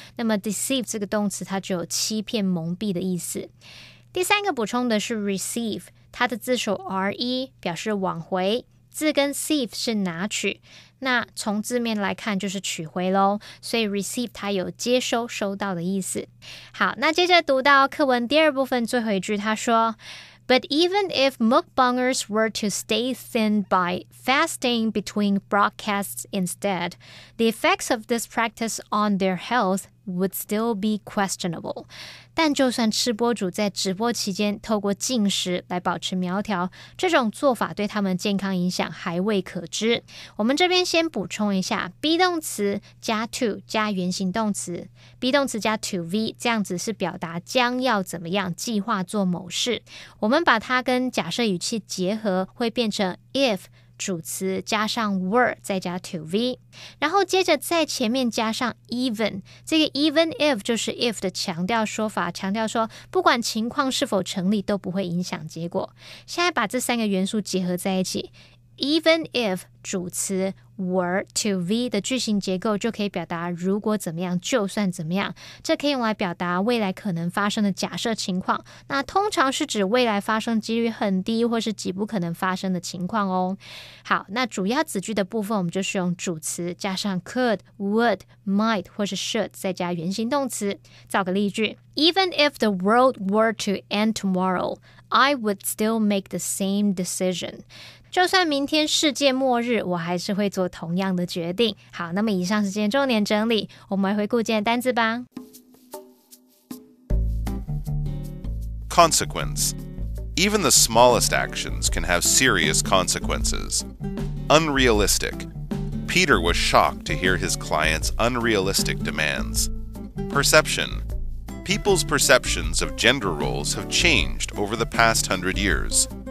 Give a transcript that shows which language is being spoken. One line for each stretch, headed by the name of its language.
Chinese: 那么 deceive 这个动词它就有欺骗、蒙蔽的意思。第三个补充的是 receive， 它的字首 RE 表示往回，字根 sieve 是拿取，那从字面来看就是取回咯，所以 receive 它有接收、收到的意思。好，那接着读到课文第二部分最后一句，他说
English: But even if mukbangers were to stay thin by fasting between broadcasts instead, the effects of this practice on their health would still be questionable.
Chinese: 但就算吃播主在直播期间透过禁食来保持苗条，这种做法对他们健康影响还未可知。我们这边先补充一下 be 动词加 to 加原形动词 be 动词加 to v， 这样子是表达将要怎么样计划做某事。我们把它跟假设语气结合，会变成 if 主词加上 were 再加 to v， 然后接着在前面加上 even， 这个 even if 就是 if 的强调说法，强调说不管情况是否成立都不会影响结果。现在把这3个元素结合在一起， even if 主词 were to v 的句型结构就可以表达如果怎么样就算怎么样，这可以用来表达未来可能发生的假设情况，那通常是指未来发生几率很低或是极不可能发生的情况哦。好，那主要子句的部分我们就是用主词加上 could, would, might 或是 should 再加原形动词。造个例句，
English: Even if the world were to end tomorrow, I would still make the same decision。
Chinese: 就算明天世界末日，我还是会做同样的决定。好，那么以上是今天重点整理，我们来回顾今天的单字吧。
English: Consequence. Even the smallest actions can have serious consequences. Unrealistic. Peter was shocked to hear his client's unrealistic demands. Perception. People's perceptions of gender roles have changed over the past 100 years.